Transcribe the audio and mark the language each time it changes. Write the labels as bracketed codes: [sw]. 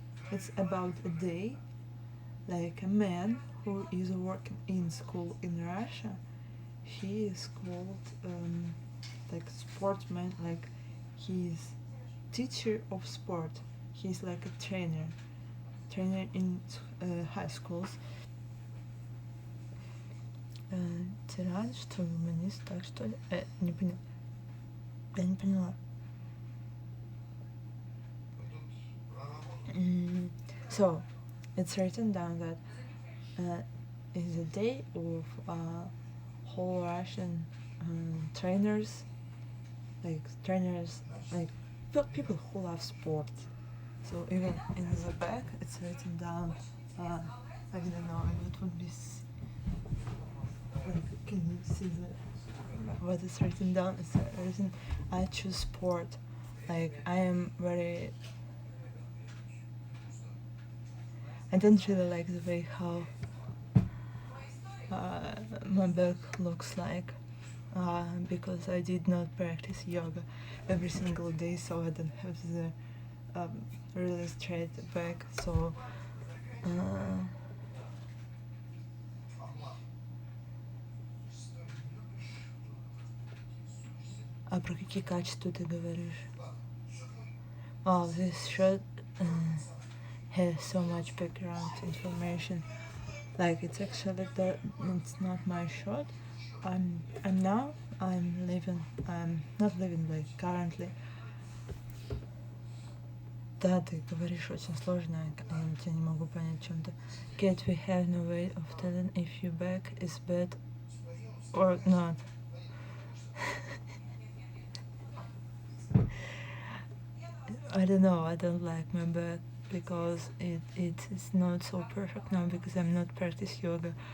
[en] It's about a day, like a man who is working in school in Russia. He is called like sportsman, like he's teacher of sport. He's like a trainer in high schools. [ru] Тиран, что гуманист, так что ли? Не поняла. Я не поняла. [en] So, it's written down that is a day of whole Russian trainers, like people who love sport. So even in the back, it's written down. I don't know what would be. Like, can you see what is written down? It's written, I choose sport. Like I am very. I don't really like the way how my back looks like because I did not practice yoga every single day, so I don't have the really straight back. [ru] So а про какие качества ты говоришь? [en] Oh, this shirt has so much background information. Like it's actually it's not my shirt. I'm not living like currently. [ru] Да, ты говоришь очень сложно, я тебя не могу понять чем-то. [en] Kate, we have no way of telling if your back is bad or not. I don't know, I don't like my back because it is not so perfect now because I'm not practice yoga.